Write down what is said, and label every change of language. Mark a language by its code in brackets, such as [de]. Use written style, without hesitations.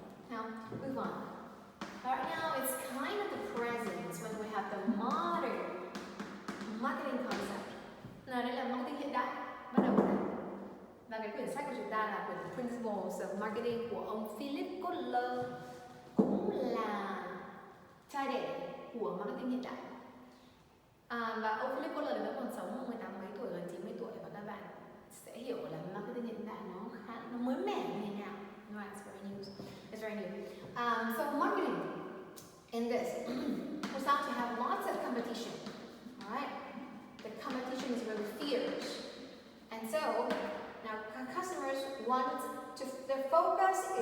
[en] Now, move on. Right now, it's kind of the present when we have the modern marketing concept. [vi] Nào, đây là marketing hiện đại, bắt đầu này. Và cái quyển sách của chúng ta là quyển Principles of Marketing của ông Philip Kotler, cũng là trai đẻ của marketing hiện đại. Và ông Philip Kotler vẫn còn sống 18 mấy tuổi, gần 90 tuổi, và các bạn sẽ hiểu là marketing hiện đại nó mới mẻ như thế nào. [en] Right, it's very new. It's very new. So marketing in this we start to have lots of competition. All right. The competition is really fierce. And so, now customers want to, the focus